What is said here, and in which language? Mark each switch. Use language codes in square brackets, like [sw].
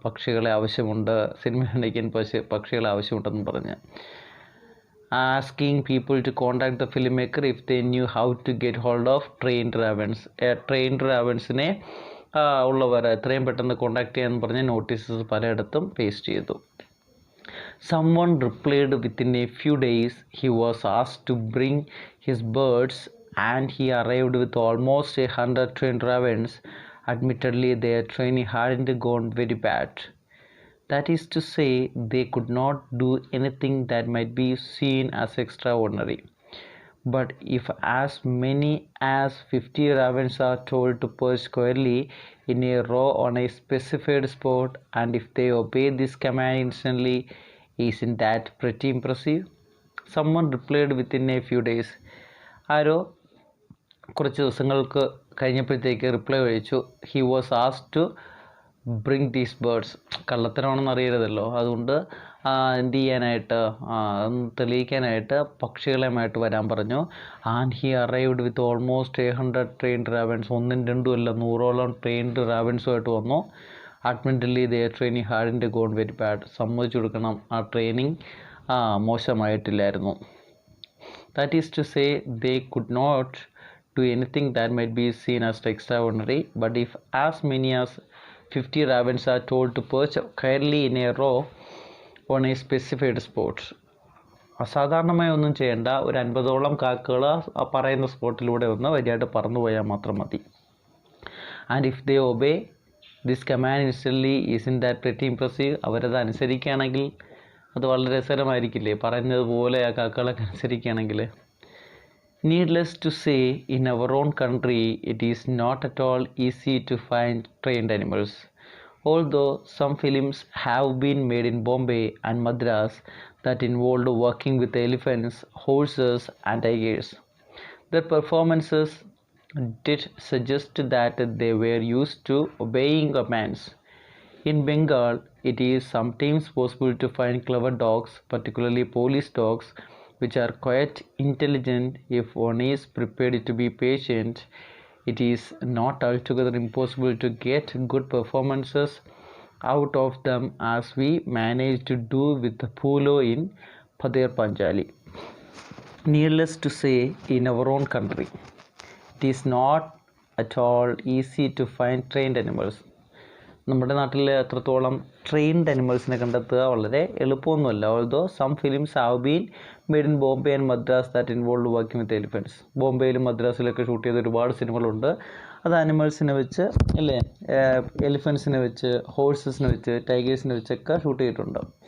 [ml] പക്ഷികളെ ആവശ്യമുണ്ട്, സിനിമ ഉണ്ടാക്കാൻ പക്ഷികളെ ആവശ്യമുണ്ടെന്ന് പറഞ്ഞ്. [en] Asking people to contact the film maker if they knew how to get hold of trained ravens. [ml] Trained റാവൻസിനെ ഉള്ളവർ എത്രയും പെട്ടെന്ന് കോൺടാക്ട് ചെയ്യാൻ പറഞ്ഞ് നോട്ടീസസ് പലയിടത്തും പേസ്റ്റ് ചെയ്തു. [en] Someone replied within a few days. He was asked to bring his birds and he arrived with almost 100 trained ravens. Admittedly, their training hadn't gone very bad. That is to say, they could not do anything that might be seen as extraordinary. But if as many as 50 ravens are told to perch squarely in a row on a specified spot, and if they obey this command instantly, isn't that pretty impressive? Someone replied within a few days. [ml] ആരോ കുറച്ച് ദിവസങ്ങൾക്ക് കഴിഞ്ഞപ്പോഴത്തേക്ക് reply അയച്ചു. [en] He was asked to bring these birds. [ml] കള്ളത്തരമാണെന്ന് അറിയരുതല്ലോ, അതുകൊണ്ട് എന്ത് ചെയ്യാനായിട്ട്, തെളിയിക്കാനായിട്ട് പക്ഷികളുമായിട്ട് വരാൻ പറഞ്ഞു. [en] And he arrived with almost 100 trained ravens. [ml] 1ഉം 2ഉം അല്ല, 100ഓളം ട്രെയിൻഡ് റാവൻസുമായിട്ട് വന്നു. [en] Admittedly their training hadn't gone very bad. [ml] സമ്മതിച്ചു കൊടുക്കണം, ആ training മോശമായിട്ടില്ലായിരുന്നു. [en] that is to say they could not do anything that might be seen as extraordinary, but if as many as 50 ravens are told to perch quietly in a row on a specified spot, [ml] അസാധാരണമായി ഒന്നും ചെയ്യേണ്ട, ഒരു 50ഓളം കാക്കകൾ ആ പറയുന്ന സ്പോട്ടിലൂടെ ഒന്ന് വരിയായിട്ട് പറന്നു പോയാൽ മാത്രം മതി. [en] And if they obey this command instantly isn't that pretty impressive. [ml] അവരത് അനുസരിക്കുകയാണെങ്കിൽ അത് വളരെ രസകരമായിരിക്കില്ലേ? പറയുന്നതുപോലെ ആ കാക്കകളൊക്കെ അനുസരിക്കുകയാണെങ്കിൽ. [en] Needless to say, in our own country, it is not at all easy to find trained animals. Although some films have been made in Bombay and Madras that involved working with elephants, horses, and tigers, their performances did suggest that they were used to obeying commands. In Bengal, it is sometimes possible to find clever dogs, particularly police dogs, which are quite intelligent if one is prepared to be patient. It is not altogether impossible to get good performances out of them, as we managed to do with the Polo in Pader Panjali. Needless to say, in our own country, it is not at all easy to find trained animals. [ml] നമ്മുടെ നാട്ടിൽ എത്രത്തോളം trained അനിമൽസിനെ കണ്ടെത്തുക വളരെ എളുപ്പമൊന്നുമല്ല. [en] Although some films have been made in Bombay and Madras that involve working with elephants. [ml] ബോംബെയിലും മദ്രാസിലൊക്കെ shoot ചെയ്ത ഒരുപാട് സിനിമകളുണ്ട്. അത് അനിമൽസിനെ വെച്ച് അല്ലേ, എലിഫൻസിനെ വെച്ച്, ഹോഴ്സസിനെ വെച്ച്, ടൈഗേഴ്സിനെ വെച്ചൊക്കെ ഷൂട്ട് ചെയ്തിട്ടുണ്ട്.